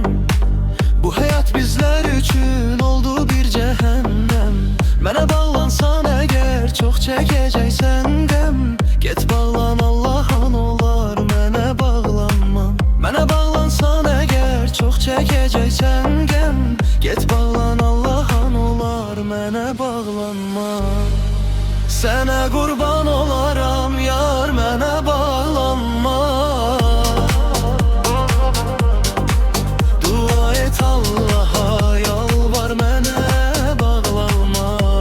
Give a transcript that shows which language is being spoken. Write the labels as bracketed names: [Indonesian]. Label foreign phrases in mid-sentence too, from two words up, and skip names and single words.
[Turkish] Bu hayat bizler için oldu bir cehennem. Mənə bağlansan eğer çok çekeceksen dem. [Azerbaijani] Get bağlan Allah'ın olar mənə bağlanma. [Turkish] Mənə bağlansan eğer çok çekeceksen gem. [Azerbaijani] Get bağlan Allah'ın olar mənə bağlanma. Sənə qurban olaram yar mənə bağlanma. Dua et Allah'a yalvar mənə bağlanma.